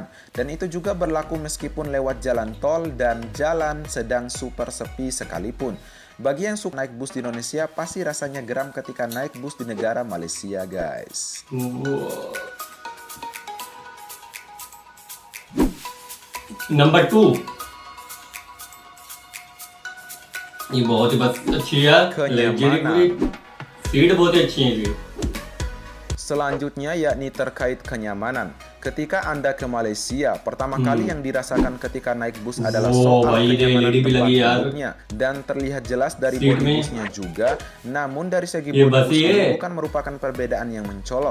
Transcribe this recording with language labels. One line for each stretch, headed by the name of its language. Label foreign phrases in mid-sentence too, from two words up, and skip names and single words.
Indonesian: Dan itu juga berlaku meskipun lewat jalan tol dan jalan sedang super sepi sekalipun. Bagi yang suka naik bus di Indonesia, pasti rasanya geram ketika naik bus di negara Malaysia, guys.
English: Number 2.
Hindi: ये बहुत ही बस अच्छी है, लग्जरी पूरी सीट बहुत ही अच्छी है जी.
Indonesian: Selanjutnya yakni terkait kenyamanan. Ketika Anda ke Malaysia, pertama kali yang dirasakan ketika naik bus adalah soal kenyamanan tempat duduknya. Dan terlihat jelas dari bodi busnya juga. Namun dari segi bodi busnya bukan merupakan perbedaan yang mencolok.